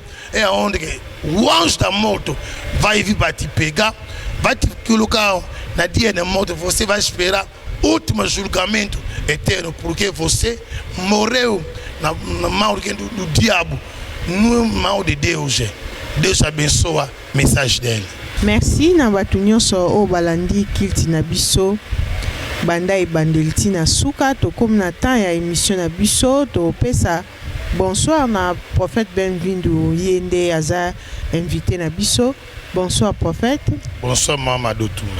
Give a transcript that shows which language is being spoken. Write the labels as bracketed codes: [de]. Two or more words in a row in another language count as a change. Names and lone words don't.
[pt] É onde o anjo da morte vai vir para te pegar, vai te colocar na dia da morte. Você vai esperar o último julgamento eterno, porque você morreu na mão do diabo, no mal de Deus. Deus abençoa a mensagem dele. [ln] Merci na bato nyonso o balandi kilti na biso banda ebandeliti na suka to comme na temps ya émission na biso to pesa bonsoir na prophète Benvindo Yende aza invité na biso. [fr] Bonsoir prophète. Bonsoir Mamadou Touma.